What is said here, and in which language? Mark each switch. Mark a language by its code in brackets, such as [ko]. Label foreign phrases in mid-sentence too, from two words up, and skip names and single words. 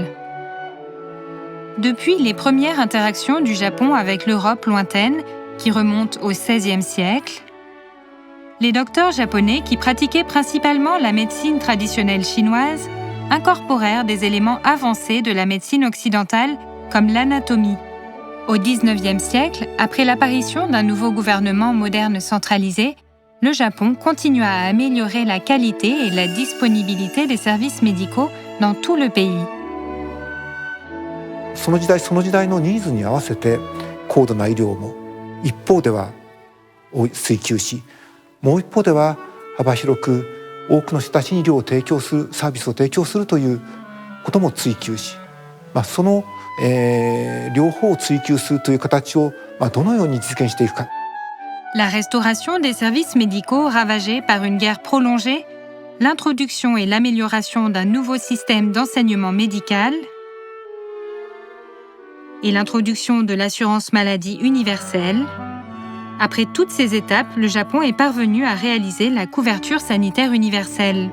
[fr] Depuis les premières interactions du Japon avec l'Europe lointaine, qui remontent au XVIe siècle, les docteurs japonais qui pratiquaient principalement la médecine traditionnelle chinoise incorporèrent des éléments avancés de la médecine occidentale comme l'anatomie. Au XIXe siècle, après l'apparition d'un nouveau gouvernement moderne centralisé, le Japon continua à améliorer la qualité et la disponibilité des services médicaux dans tout le pays. [ja] その時代のニーズに合わせて高度な医療も一方では追求し、もう一方では幅広く多くの人たちに医療を提供する、サービスを提供するということも追求し、その、両方を追求するという形を、どのように実現していくか。 [fr] La restauration des services médicaux ravagés par une guerre prolongée, l'introduction et l'amélioration d'un nouveau système d'enseignement médical et l'introduction de l'assurance maladie universelle. Après toutes ces étapes, le Japon est parvenu à réaliser la couverture sanitaire universelle.